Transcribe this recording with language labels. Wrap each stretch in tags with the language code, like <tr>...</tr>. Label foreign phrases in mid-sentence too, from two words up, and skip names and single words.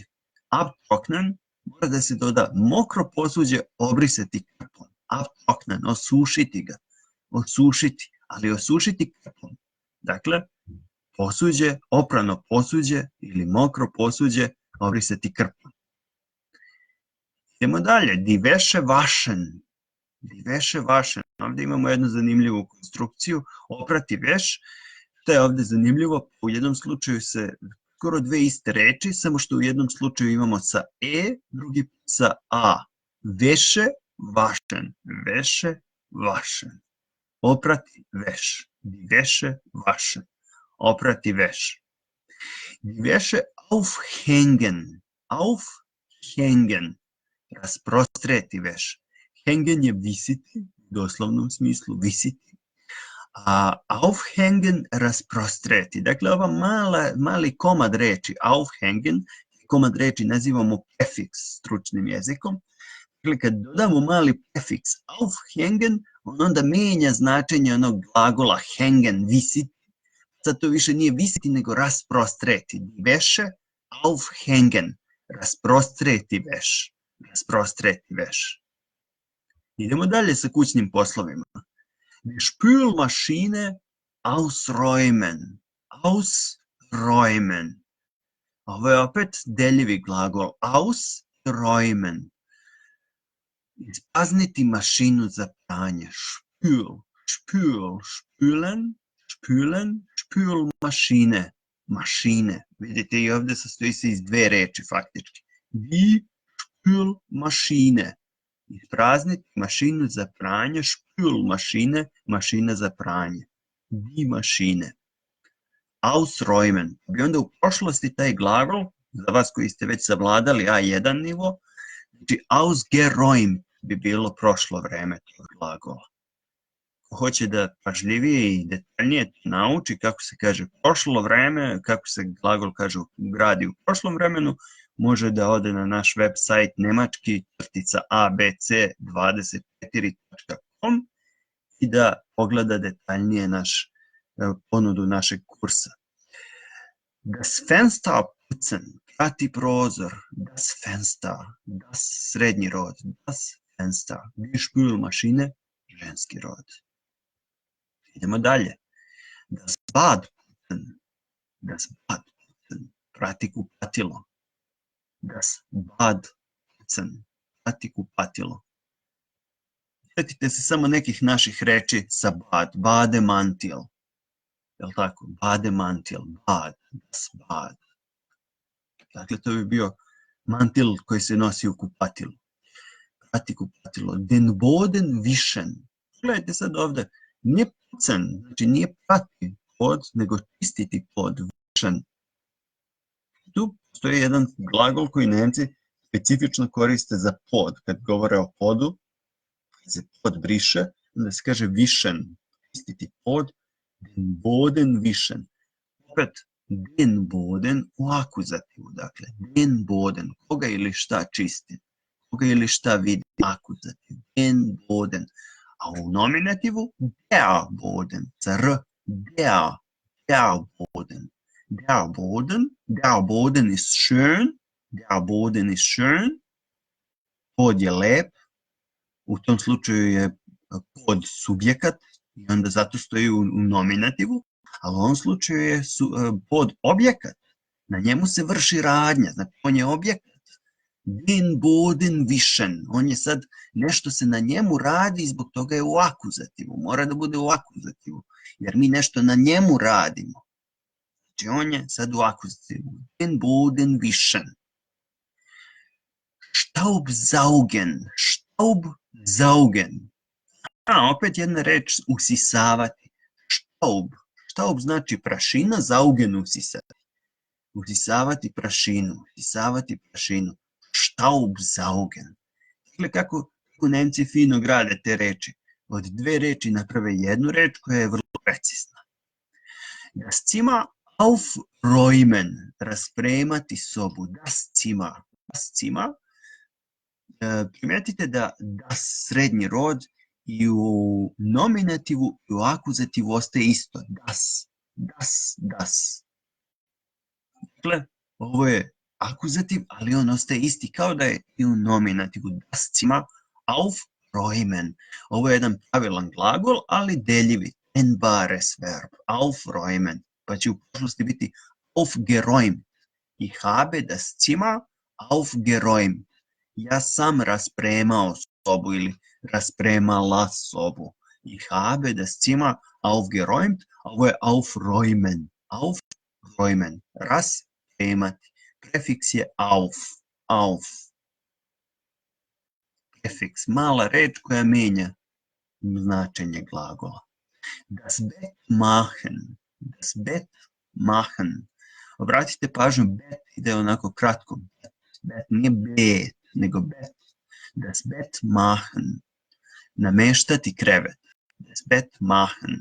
<sr>Abtrocknen mora da se doda mokro posuđe obrisati krpom. Abtrocknen, osušiti ga. Ali osušiti krpom. Dakle, posuđe, oprano posuđe ili mokro posuđe obrisati krpom. Idemo dalje.</sr> <de>Die Wäsche waschen.</de> <sr>Ovdje imamo jednu zanimljivu konstrukciju. Oprati veš. Što je ovdje zanimljivo? U jednom slučaju se skoro dve iste reči, samo što u jednom slučaju imamo sa e, drugi sa a.</sr> <de>Wäsche waschen.</de> <sr>Oprati veš.</sr> <de>Die Wäsche waschen.</de> <sr>Oprati veš.</sr> <de>Die Wäsche aufhängen.</de> <sr>Rasprostreti veš. Hängen je visiti, u doslovnom smislu visiti. A aufhängen rasprostreti. Dakle, ova mali komad reči aufhängen, komad reči nazivamo prefiks stručnim jezikom. Dakle, kad dodamo mali prefiks aufhängen, on onda menja značenje onog glagola hängen, visiti. Sad to više nije visiti, nego rasprostreti.</sr> <de>Die Wäsche aufhängen.</de> <sr>Rasprostreti veš. Idemo dalje sa kućnim poslovima.</sr> <de>Die Spülmaschine ausräumen.</de> <sr>Ovo je opet deljivi glagol.</sr> <de>Ausräumen.</de> <sr>Isprazniti mašinu za pranje.</sr> <de>Spülen. spülen, spülmašine, mašine.</de> <sr>Vidite i ovdje sastoji se iz dve reči faktički.</sr> <de>Die Spülmaschine.</de> <sr>Isprazniti mašinu za pranje, spülmašine, mašina za pranje.</sr> <de>Die Maschine. Ausräumen.</de> <sr>Bi onda u prošlosti taj glagol, za vas koji ste već savladali A1 nivo, znači ausgeräumt bi bilo prošlo vreme tog glagola. Ko hoće da pažljivije i detaljnije nauči kako se kaže prošlo vreme, kako se glagol kaže gradi u prošlom vremenu, može da ode na naš web sajt nemački-abc24.com i da pogleda detaljnije ponudu našeg kursa.</sr> <de>Das Fenster putzen,</de> <sr>prati prozor,</sr> <de>das Fenster, das</de> <sr>srednji rod,</sr> <de>das Fenster, die Spülmaschine,</de> <sr>ženski rod. Idemo dalje.</sr> <de>Das Bad putzen,</de> <sr>prati kupatilo.</sr> <de>Das Bad putzen,</de> <sr>prati kupatilo. Sjetite se samo nekih naših reči sa bad, bademantil. Jel' tako? Bademantil,</sr> <de>bad, das Bad.</de> <sr>Dakle, to bi bio mantil koji se nosi u kupatilu. Prati kupatilo.</sr> <de>Den Boden wischen.</de> <sr>Gledajte sad ovdje. Nije pucen, znači nije prati pod, nego čistiti pod, wischen. Tu postoji jedan glagol koji Nemci specifično koriste za pod. Kad govore o podu, kad se pod briše, onda se kaže wischen, čistiti pod,</sr> <de>den Boden wischen.</de> <sr>Opet,</sr> <de>den Boden</de> <sr>u akuzativu, dakle,</sr> <de>den Boden,</de> <sr>koga ili šta čisti, koga ili šta vidi, akuzativ,</sr> <de>den Boden.</de> <sr>A u nominativu,</sr> <de>der Boden, sa r, der Boden. Der Boden ist schön, der Boden ist schön,</de> <sr>pod je lep, u tom slučaju je pod subjekat i onda zato stoji u nominativu, ali u ovom slučaju je pod objekat, na njemu se vrši radnja, znači on je objekat.</sr> <de>Den Boden wischen,</de> <sr>on je sad, nešto se na njemu radi i zbog toga je u akuzativu, mora da bude u akuzativu, jer mi nešto na njemu radimo. Znači on je sad u akuzativu.</sr> <de>Den Boden wischen. Staubsaugen.</de> <sr>Opet jedna reč, usisavati. Staub znači prašina, saugen usisati. Usisavati prašinu. Staubsaugen. Dakle, kako Nemci fino grade te reči. Od dve reči naprave jednu reč koja je vrlo precizna.</sr> <de>Das Zimmer aufräumen.</de> <sr>Raspremati sobu.</sr> <de>Das Zimmer.</de> <sr>Primetite da das srednji rod i u nominativu i u akuzativu ostaje isto.</sr> <de>Das.</de> <sr>Dakle, ovo je akuzativ, ali on ostaje isti kao da je i u nominativu.</sr> <de>Das Zimmer aufräumen.</de> <sr>Ovo je jedan pravilan glagol, ali deljivi.</sr> <de>Dehnbares verb. Aufräumen.</de> <sr>Pa će u prošlosti biti aufgeräumt.</sr> <de>Ich habe das Zimmer aufgeräumt.</de> <sr>Ja sam raspremao sobu ili raspremala sobu.</sr> <de>Ich habe das Zimmer aufgeräumt.</de> <sr>Ovo je aufräumen. Aufräumen. Raspremati. Prefiks je auf. Prefiks. Mala reč koja menja značenje glagola.</sr> <de>Das Bett machen.</de> <sr>Obratite pažnju, bet ide onako kratko. Bet nije bet, nego bet.</sr> <de>Das Bett machen.</de> <sr>Nameštati krevet.</sr> <de>Das Bett machen.</de>